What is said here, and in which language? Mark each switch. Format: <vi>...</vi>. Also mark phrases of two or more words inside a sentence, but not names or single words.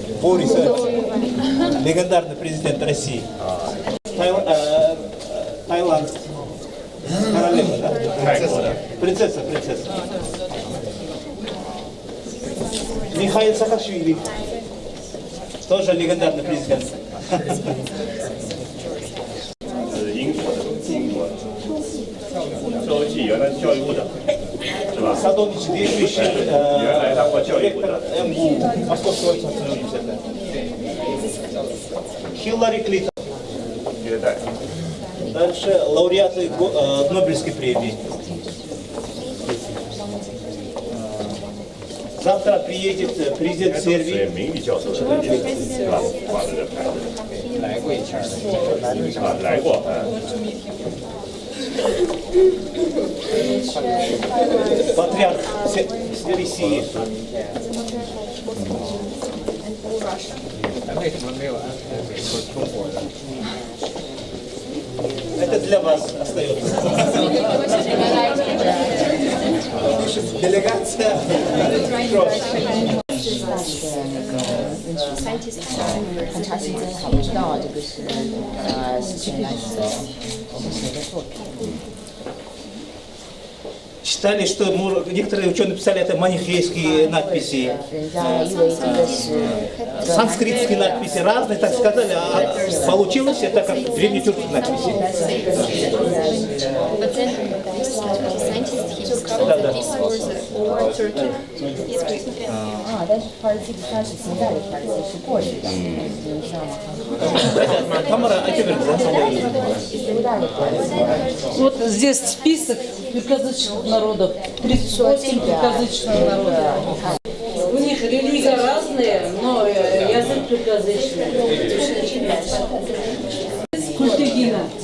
<ru>Легендарный президент России. Таиланд. Королева, да? Принцесса. Михаил Саакашвили. Тоже легендарный президент.</ru> <zh>英国周期原来是教育部的，是吧？</zh> <ru>Садович, действующий</ru> <zh>原来当过教育部的。</zh> <ru>ректор МГУ, Московского государственного университета. Хиллари Клинтон. Дальше лауреаты Нобелевской премии. Завтра приедет президент Сербии.</ru> <zh>名誉教授的这些是吧？挂在这牌子。来过一圈。来过。</zh> <ru>Патриарх России. Это для вас остается. Делегация.</ru> <zh>Scientist 很长时间还不知道这个是谁来的，谁的作品。</zh> <ru>Считали, что некоторые ученые писали это манихейские надписи, санскритские надписи, разные, так сказали, а получилось это как древнетюркские надписи.</ru> <en>But then scientists he discovered that this was old Turkey. He's Greek.</en> <zh>但是它这个它是现在的牌子，是过去的，你知道吗？</zh> <ru>Тамара, а теперь Вот здесь список тюркоязычных народов, 38 тюркоязычных народов. У них религия разная, но язык тюркоязычный. Культигина.</ru>